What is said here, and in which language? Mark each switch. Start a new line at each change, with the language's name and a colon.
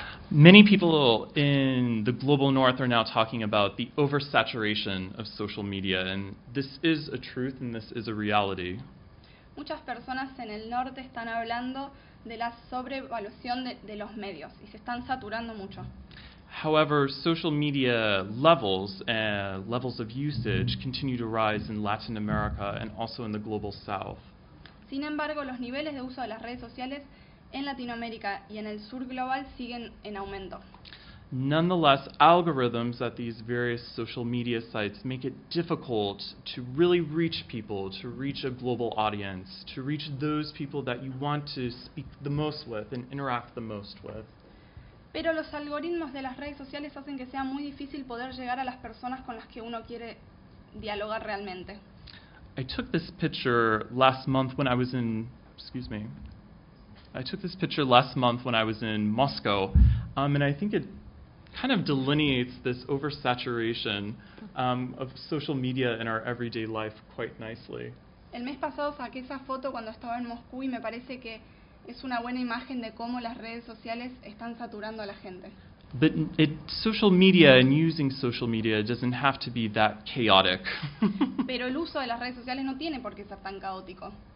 English: Many people in the global north are now talking about the oversaturation of social media, and this is a truth and this is a reality.
Spanish: Muchas personas en el norte están hablando de la sobrevaluación de los medios y se están saturando mucho.
English: However, social media levels of usage continue to rise in Latin America and also in the global south.
Spanish: Sin embargo, los niveles de uso de las redes sociales en Latinoamérica y en el sur global siguen en aumento.
English: Nonetheless, algorithms at these various social media sites make it difficult to really reach people, to reach a global audience, to reach those people that you want to speak the most with and interact the most with.
Spanish: Pero los algoritmos de las redes sociales hacen que sea muy difícil poder llegar a las personas con las que uno quiere dialogar realmente.
English: I took this picture last month when I was in, Moscow, and I think it kind of delineates this oversaturation of social media in our everyday life quite nicely.
Spanish: El mes pasado saqué esa foto cuando estaba en Moscú y me parece que es una buena imagen de cómo las redes sociales están saturando a la gente.
English: But social media and using social media doesn't have to be that chaotic.
Spanish: Pero el uso de las redes sociales no tiene por qué ser tan caótico.